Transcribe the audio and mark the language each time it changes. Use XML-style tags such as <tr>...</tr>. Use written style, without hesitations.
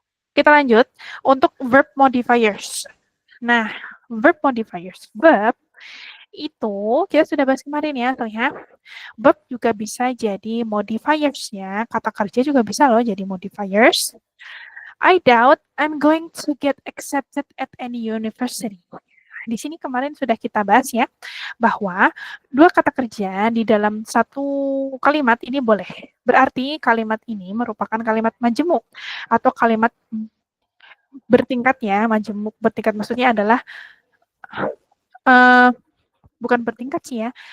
<id>Kita lanjut untuk verb modifiers. Nah, verb modifiers. Verb itu kita sudah bahas kemarin ya, terlihat. Verb juga bisa jadi modifiers ya. Kata kerja juga bisa loh jadi modifiers.</id> <en>I doubt I'm going to get accepted at any university.</en> <id>Di sini kemarin sudah kita bahas ya, bahwa 2 kata kerja di dalam satu kalimat ini boleh. Berarti kalimat ini merupakan kalimat majemuk atau kalimat bertingkat ya. Majemuk bertingkat maksudnya adalah bukan bertingkat sih ya.</id>